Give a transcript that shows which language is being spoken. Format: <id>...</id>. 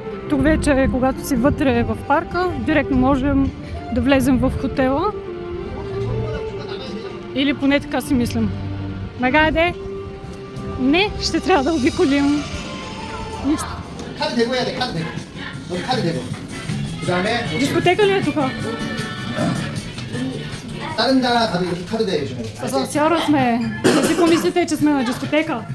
<bg>Тук вече, когато си вътре в парка, директно можем да влезем в хотела. Или поне така си мислям. Магаде? Не, ще трябва да обиколим. Нищо.</bg> <ko>카드 대고 해야 돼, 카드 대고. 여기 카드 대고. 그 다음에</ko> <bg>Дискотека ли е тук?</bg> <ko>다른 나라 가도 이렇게 카드 대주면 돼.</ko> <bg>С асансьора сме. Не си помислите, че сме на дискотека.</bg>